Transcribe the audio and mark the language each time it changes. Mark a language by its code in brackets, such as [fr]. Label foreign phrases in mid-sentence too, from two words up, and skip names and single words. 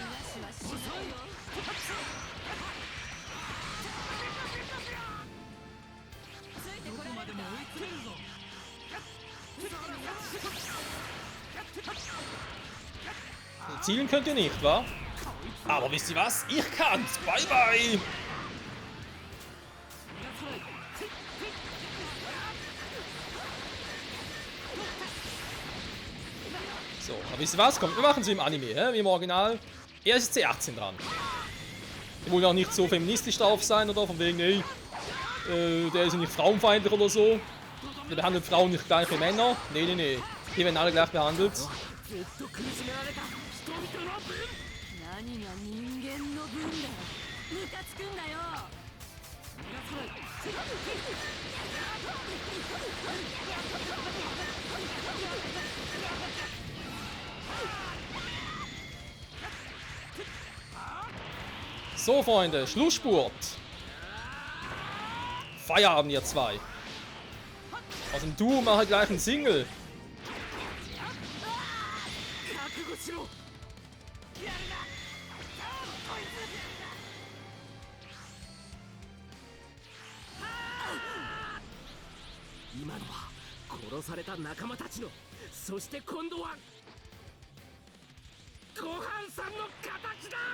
[ja] 話はしないよ。ついてどここらまでもれるか。追い詰めるぞ。 [de] Zielen könnt ihr nicht, wa? Aber wisst ihr was? Ich kann's! [en] Bye bye! [de] So, aber wisst ihr was? Kommt, wir machen es wie im Anime, hä? Wie im Original. Er ist C18 dran. Die wollen auch nicht so feministisch drauf sein oder von wegen, ey, der ist ja nicht frauenfeindlich oder so. Der behandelt Frauen nicht gleich wie Männer. Nee, nee, nee. Die werden alle gleich behandelt. [ja] ずっと苦しめられた人々の分。何が人間の分だ。ムカつくんだよ。 [de] So, Freunde, Schlussspurt. Feierabend, ihr zwei. Aus dem Duo mache ich gleich einen Single. [ja] 覚悟しろ。やるな。こいつ。今のは殺された仲間たちの、そして今度はごはんさんの形だ。